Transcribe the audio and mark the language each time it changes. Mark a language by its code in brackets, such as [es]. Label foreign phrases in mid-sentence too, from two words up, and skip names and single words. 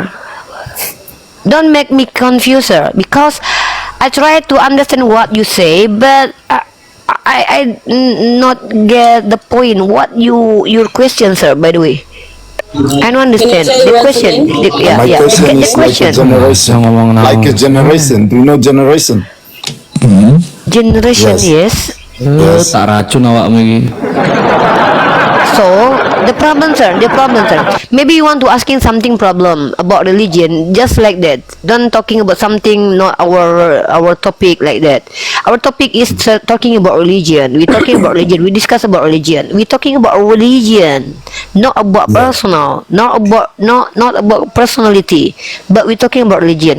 [en] Don't make me confused, sir, because I try to understand what you say, but I not get the point. What your question, sir? By the way, I don't understand Can you say the once question. again? my question The is question. like a generation. Do you know generation? Generation, Yes. yes. [jv] Tak racun awakmu iki. [en] So the problem, sir. Maybe you want to asking something problem about religion, just like that. Don't talking about something not our topic like that. Our topic is talking about religion. We talking about religion. We discuss about religion. We talking about religion, not about personal, not about personality, but we talking about religion.